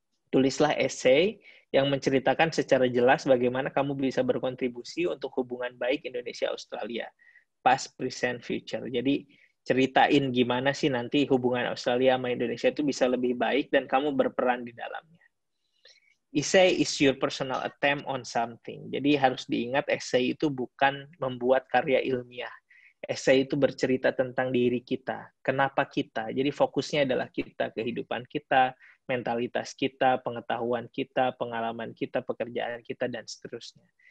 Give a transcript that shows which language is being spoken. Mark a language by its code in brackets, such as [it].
[id] Tulislah essay yang menceritakan secara jelas bagaimana kamu bisa berkontribusi untuk hubungan baik Indonesia-Australia. [en] Past, present, future. [id] Jadi ceritain gimana sih nanti hubungan Australia sama Indonesia itu bisa lebih baik dan kamu berperan di dalamnya. [en] Essay is your personal attempt on something. [id] Jadi harus diingat essay itu bukan membuat karya ilmiah. Essay itu bercerita tentang diri kita. Kenapa kita? Jadi fokusnya adalah kita, kehidupan kita, mentalitas kita, pengetahuan kita, pengalaman kita, pekerjaan kita, dan seterusnya.